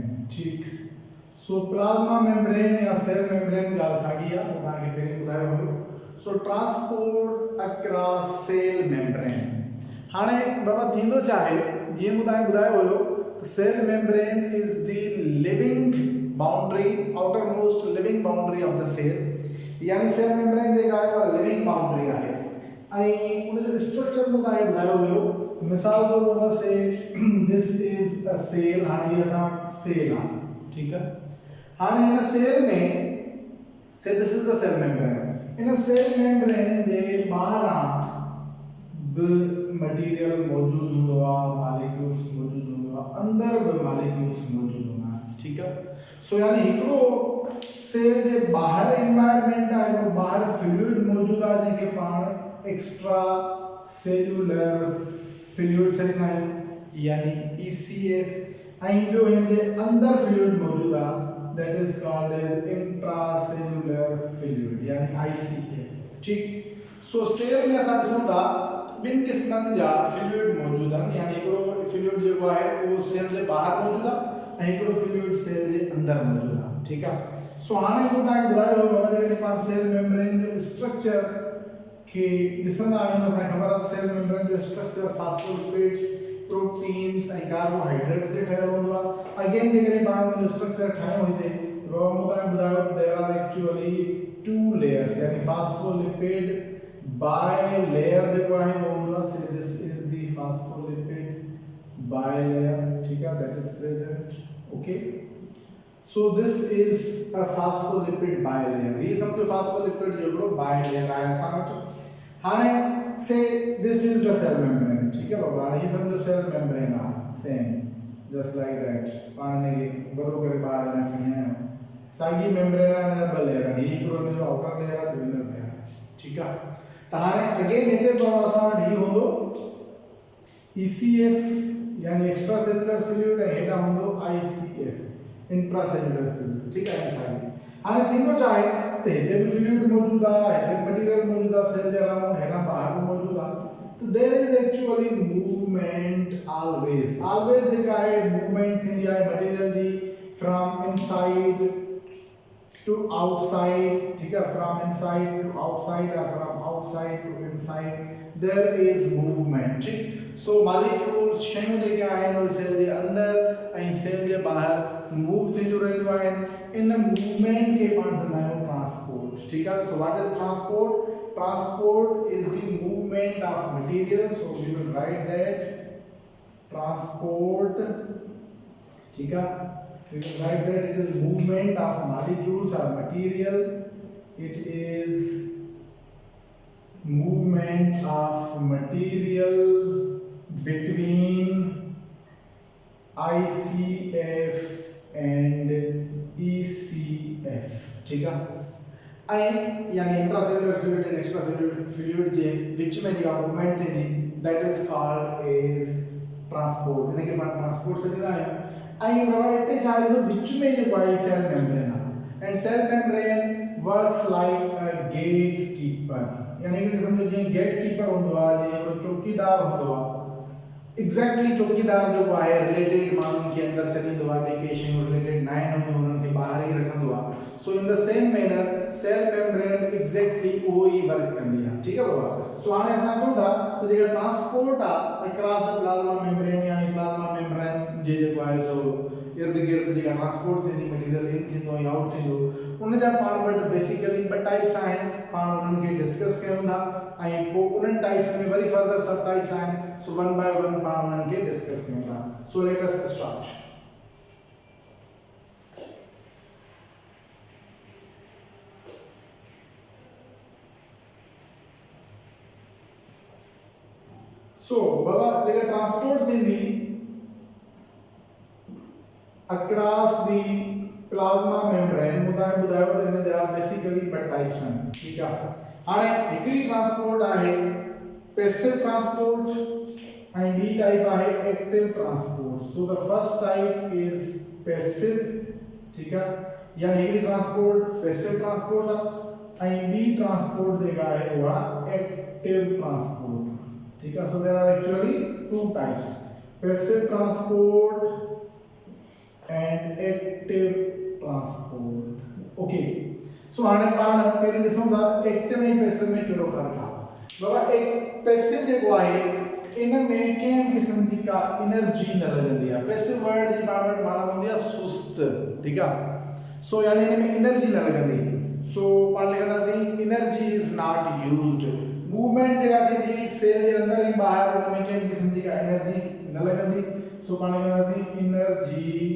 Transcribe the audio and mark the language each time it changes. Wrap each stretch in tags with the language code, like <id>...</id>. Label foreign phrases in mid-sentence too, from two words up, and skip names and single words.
<sd>ठीक। सो</sd> <en>plasma membrane</en> <sd>या</sd> <en>cell membrane</en> <sd>ॻाल्हि साॻी आहे, मूं तव्हांखे पहिरीं ॿुधायो हुयो।</sd> <en>so transport across cell membrane.</en> <sd>हाणे बाबा थींदो छा आहे, जीअं मूं तव्हांखे ॿुधायो हुयो त</sd> <en>cell membrane is the living boundary, outer most living boundary of the cell.</en> <sd>यानी</sd> <en>cell membrane</en> <sd>जेका आहे उहा</sd> <en>living boundary</en> <sd>आहे ऐं उनजो स्ट्रक्चर मूं तव्हांखे ॿुधायो हुयो। मिसाल तौर बाबा</sd> <en>say this is a cell.</en> <sd>हाणे हीअ असां सेल आहे, ठीकु आहे। हाणे हिन सेल में</sd> <en>say this is the cell membrane.</en> <sd>इन</sd> <en>cell membrane</en> <sd>जे ॿाहिरां बि मटीरियल मौजूदु हूंदो आहे, मॉलिक्यूल्स मौजूदु हूंदो आहे, अंदर बि मॉलिक्यूल्स मौजूदु हूंदा आहिनि। ठीकु आहे। सो यानी हिकिड़ो सेल जे ॿाहिरि एनवायरनमेंट आहे, हिकिड़ो ॿाहिरि फ्लूइड मौजूदु आहे जंहिंखे पाण</sd> <en>extra cellular fluid</en> <sd>चवंदा आहियूं, यानी ECF। ऐं ॿियो हिन जे अंदर फ्लूइड मौजूदु आहे,</sd> <en>that is called as intracellular fluid</en> <sd>यानी ICF। ठीक। सो सेल में असां ॾिसूं था ॿिनि क़िस्मनि जा फ्लूइड मौजूदु आहिनि। यानी हिकिड़ो फ्लूइड जेको आहे उहो सेल जे ॿाहिरि मौजूदु आहे ऐं हिकिड़ो फ्लूइड सेल जे अंदरि मौजूदु आहे। ठीकु आहे। सो हाणे मूं तव्हांखे ॿुधायो हुयो बाबा जॾहिं पाण</sd> <en>cell membrane</en> <sd>जो स्ट्रक्चर खे ॾिसंदा आहियूं, असांखे ख़बर आहे</sd> <en>cell membrane</en> <sd>जो स्ट्रक्चर फास्फोलिपिड्स, प्रोटीन्स ऐं कार्बोहाइड्रेट्स से ठहियल हूंदो आहे। अगेन जेकॾहिं पाण हुनजो स्ट्रक्चर ठाहियूं हिते बाबा मूं तव्हांखे ॿुधायो</sd> <en>there are actually two layers,</en> <sd>यानी</sd> <en>phospholipid bi layer</en> <sd>जेको आहे उहो हूंदो आहे।</sd> <en>say this is the phospholipid bi layer.</en> <sd>ठीकु आहे।</sd> <en>that is present. okay. so this is a phospholipid bi layer.</en> <sd>ये समझो फास्फोलिपिड जो हिकिड़ो</sd> <en>bi layer</en> <sd>आहे असां वटि।</sd> <en>हाणे say this is the cell membrane.</en> <hi>ठीक है बाबा।</hi> <sd>हाणे ये समझो</sd> <en>cell membrane</en> <sd>आहे</sd> <en>same just like that.</en> <sd>पाण ने बड़ो करे ॿाहिरि अञा खणी आहियूं। साॻी मेम्ब्रेन आहे, हिन जा ॿ लेयर आहिनि, हीउ हिकिड़ो हिनजो</sd> <en>outer layer</en> <sd>आहे, ॿियो</sd> <en>inner layer</en> <sd>आहे। ठीकु आहे। त हाणे अगेन हिते बाबा असां वटि हीउ हूंदो ECF यानी</sd> <en>extra cellular fluid</en> <sd>ऐं हेॾां हूंदो ICF</sd> <en>intracellular fluid.</en> <sd>ठीकु आहे। साॻी हाणे थींदो छा आहे त हिते बि फ्लूइड मौजूदु आहे, हिते मटीरियल मौजूदु आहे सेल जे अराउंड, हेॾां ॿाहिरि बि मौजूदु आहे।</sd> <en>so there is actually movement always</en> <sd>जेका आहे मूवमेंट थींदी आहे मटीरियल जी</sd> <en>from inside to outside.</en> <hi>ठीक है।</hi> <en>from inside to outside and from outside to inside there is movement. ठीक।</en> <sd>सो मॉलिक्यूल्स शयूं जेके आहिनि उहे सेल जे अंदर ऐं सेल जे ॿाहिरि मूव थींदियूं रहंदियूं आहिनि। इन मूवमेंट खे पाण चवंदा आहियूं ट्रांसपोर्ट।</sd> <hi>ठीक है।</hi> <en>so what is transport? Transport is the movement of material. So we will write that transport.</en> <hi>ठीक है।</hi> <en>We will write that it is movement of molecules or material. It is movement of material between ICF and ECF।</en> <hi>ठीक है।</hi> <en>यानी intracellular fluid and extracellular fluid</en> <sd>जे विच में जेका मूवमेंट थींदी</sd> <en>that is called as transport.</en> <sd>इनखे पाण ट्रांसपोर्ट सॾींदा आहियूं। ऐं बाबा हिते छा आहे विच में जेको आहे</sd> <en>cell membrane</en> <sd>आहे</sd> <en>and cell membrane works like a gate keeper.</en> <sd>यानी कि सम्झो जीअं</sd> <en>gate keeper</en> <sd>हूंदो आहे, जीअं हिकिड़ो चौकीदार हूंदो आहे, एग्जैक्टली चौकीदार जेको आहे रिलेटेड माण्हुनि खे अंदरि छॾींदो आहे, जेके शयूं रिलेटेड न आहिनि हुननि खे ॿाहिरि ई रखंदो आहे।</sd> <en>so in the same manner cell membrane</en> <sd>एग्जैक्टली उहो ई वर्क कंदी आहे। ठीकु आहे बाबा। सो हाणे असां चऊं था त जेका ट्रांसपोर्ट आहे</sd> <en>across the plasma membrane</en> <sd>यानी</sd> <en>plasma membrane</en> <sd>जे जेको आहे सो इर्द गिर्द जेका ट्रांसपोर्ट थींदी मटीरियल इन थींदो या आउट थींदो उन जा पाण वटि बेसिकली ॿ टाइप्स आहिनि पाण उन्हनि खे डिस्कस कयूं था ऐं पोइ उन्हनि टाइप्स में वरी</sd> <en>further sub types</en> <sd>आहिनि सो</sd> <en>one by one</en> <sd>पाण उन्हनि खे डिस्कस कयूं था</sd> <en>so let us start</en> <sd>सो बाबा जेका ट्रांसपोर्ट थींदी</sd> <en>across the plasma membrane</en> <sd>मुदा ॿुधायो त हिन जा बेसिकली ॿ टाइप्स आहिनि ठीकु आहे हाणे हिकिड़ी ट्रांसपोर्ट आहे</sd> <en>passive transport</en> <sd>ऐं ॿी टाइप आहे</sd> <en>active transport so the first type is passive</en> <sd>ठीकु आहे यानी हिकिड़ी ट्रांसपोर्ट</sd> <en>passive transport</en> <sd>आहे ऐं ॿी ट्रांसपोर्ट जेका आहे उहा</sd> <en>active transport</en> <hi>ठीक है</hi> <en>so there are actually two types passive transport and active transport okay so</en> <sd>हाणे पाण पहिरीं ॾिसूं था एक्टिव ऐं पैसिव में कहिड़ो फ़र्क़ु आहे बाबा एक पैसिव जेको आहे इन में कंहिं क़िस्म जी का एनर्जी न लॻंदी आहे</sd> <en>passive word</en> <sd>जी पाण वटि माना हूंदी आहे सुस्त ठीकु आहे सो यानी इन में एनर्जी न लॻंदी सो पाण लिखंदासीं</sd> <en>energy is not used</en> <sd>मूवमेंट जेका थींदी सेल जे अंदर ऐं ॿाहिरि उन में कंहिं क़िस्म जी का एनर्जी न लॻंदी सो पाण लिखंदासीं एनर्जी</sd>